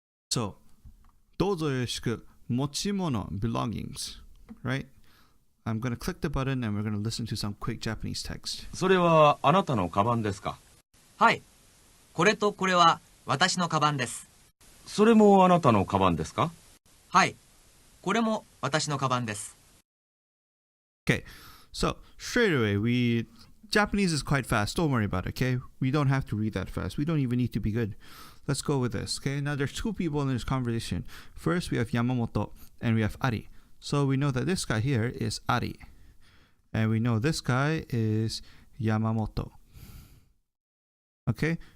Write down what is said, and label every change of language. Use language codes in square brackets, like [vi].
[en] So, [ja] どうぞよろしく持ち物 [en] belongings, right? I'm going to click the button and we're going to listen to some quick Japanese text. [ja] それはあなたのカバンですか？はい。これとこれは私のカバンです。それもあなたのカバンですか？はい。これも私のカバンです。 [en] Okay, so straight away, Japanese is quite fast. Don't worry about it, okay? We don't have to read that fast. We don't even need to be good. Let's go with this, okay? Now, there's two people in this conversation. First, we have Yamamoto and we have Ari. So we know that this guy here is Ari. And we know this guy is Yamamoto. Okay?